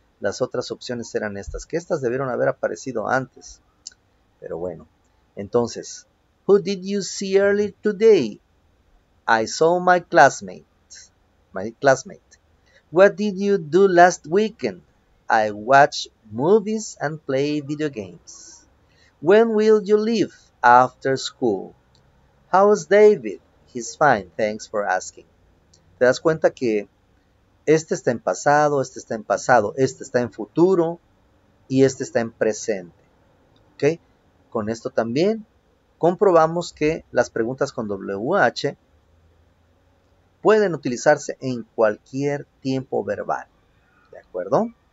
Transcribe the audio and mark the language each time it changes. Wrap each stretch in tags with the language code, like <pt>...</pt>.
<es>Las otras opciones eran estas, que estas debieron haber aparecido antes. Pero bueno. Entonces,</es> <en>who did you see earlier today? I saw my classmate. My classmate. What did you do last weekend? I watched movies and play video games. When will you leave? After school. How's David? He's fine, thanks for asking.</en> <es>¿Te das cuenta que este está en pasado, este está en pasado, este está en futuro y este está en presente? ¿Ok? Con esto también comprobamos que las preguntas con WH pueden utilizarse en cualquier tiempo verbal. ¿De acuerdo?</es>